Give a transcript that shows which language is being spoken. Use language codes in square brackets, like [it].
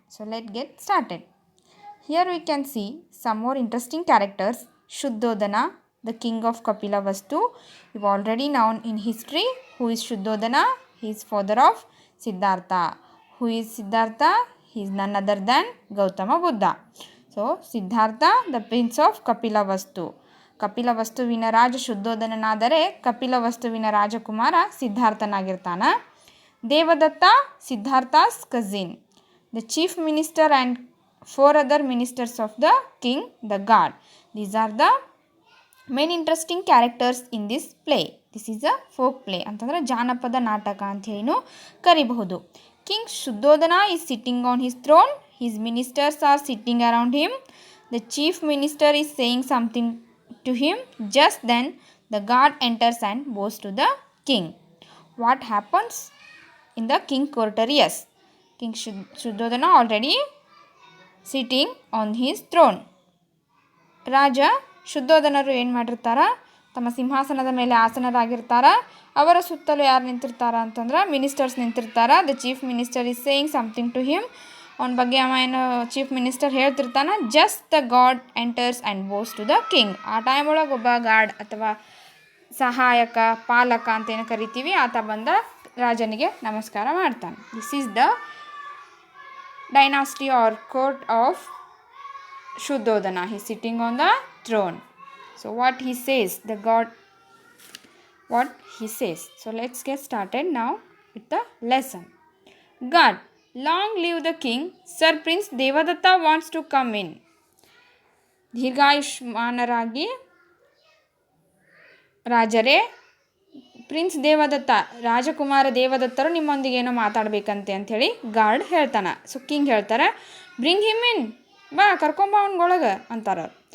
[en] So let's get started. Here we can see some more interesting characters. Shuddhodana, the king of Kapilavastu. You've already known in history who is Shuddhodana. He is father of Siddhartha. Who is Siddhartha? He is none other than Gautama Buddha. So Siddhartha, the prince of Kapilavastu. [kn] ಕಪಿಲವಸ್ತುವಿನ Raja ಶುದ್ಧೋಧನನಾದರೆ ಕಪಿಲವಸ್ತುವಿನ Rajkumar ಸಿದ್ಧಾರ್ಥನಾಗಿರ್ತಾನ. [en] Devadatta Siddhartha's cousin. The chief minister and 4 other ministers of the king, the god. These are the main interesting characters in this play. This is a folk play [kn] ಅಂತಂದ್ರೆ ಜಾನಪದ ನಾಟಕ ಅಂತ ಹೇಳಿನೂ ಕರಿಬಹುದು. [en] King Shuddhodana is sitting on his throne. His ministers are sitting around him. The chief minister is saying something to him. Just then the god enters and bows to the king. What happens in the king courtiers? King Shuddhodana already sitting on his throne. [kn] ರಾಜ ಶುದ್ಧೋಧನರು ಏನು ಮಾಡಿರ್ತಾರ, ತಮ್ಮ ಸಿಂಹಾಸನದ ಮೇಲೆ ಆಸನರಾಗಿರ್ತಾರ. ಅವರ ಸುತ್ತಲೂ ಯಾರು ನಿಂತಿರ್ತಾರ ಅಂತಂದ್ರೆ ministers ನಿಂತಿರ್ತಾರ. [en] The chief minister is saying something to him. [kn] ಅವನ ಬಗ್ಗೆ ಅವ ಏನು chief minister ಹೇಳ್ತಿರ್ತಾನೆ. [en] Just the god enters and bows to the king. [kn] ಆ ಟೈಮ್ ಒಳಗೆ ಒಬ್ಬ ಗಾಡ್ ಅಥವಾ ಸಹಾಯಕ ಪಾಲಕ ಅಂತ ಏನು ಕರಿತೀವಿ ಆತ ಬಂದ ರಾಜನಿಗೆ ನಮಸ್ಕಾರ ಮಾಡ್ತಾನೆ. [en] This is the dynasty or court of Shuddhodana. He is sitting on the throne. So what he says, the god, what he says. So let's get started now with the lesson. God, long live the king. Sir Prince Devadatta wants to come in. [kn] ದೀರ್ಘಾಯುಷ್ಮಾನರಾಗಿ ರಾಜರೇ, prince Devadatta, ರಾಜಕುಮಾರ ದೇವದತ್ತರು ನಿಮ್ಮೊಂದಿಗೆ ಏನೋ ಮಾತಾಡಬೇಕಂತೆ ಅಂಥೇಳಿ guard ಹೇಳ್ತಾನೆ. So king ಹೇಳ್ತಾರೆ, [en] bring him in, [kn] ಬಾ ಕರ್ಕೊಂಬ ಅವನೊಳಗೆ ಅಂತಾರೆ.